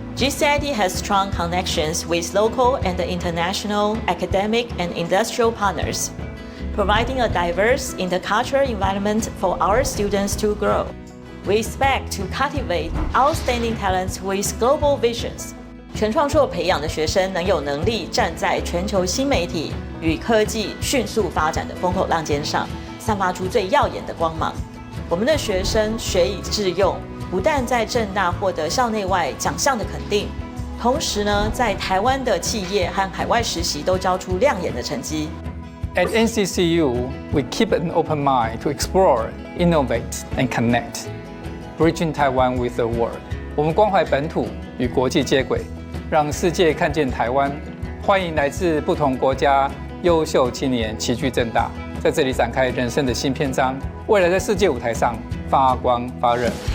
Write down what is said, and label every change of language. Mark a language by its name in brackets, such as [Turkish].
[English] GCIT has strong connections with local and international academic and industrial partners, providing a diverse intercultural environment for our students to grow. We expect to cultivate outstanding talents with global visions. [Chinese] 全创硕培养的学生能有能力站在全球新媒体与科技迅速发展的风口浪尖上，散发出最耀眼的光芒。我们的学生学以致用，不但在政大获得校内外奖项的肯定，同时呢，在台湾的企业和海外实习都交出亮眼的成绩。 [English] At NCCU, we keep an open mind to explore, innovate, and connect, bridging Taiwan with the world. [Chinese] 我们关怀本土与国际接轨，让世界看见台湾。欢迎来自不同国家优秀青年齐聚政大，在这里展开人生的新篇章，未来在世界舞台上发光发热。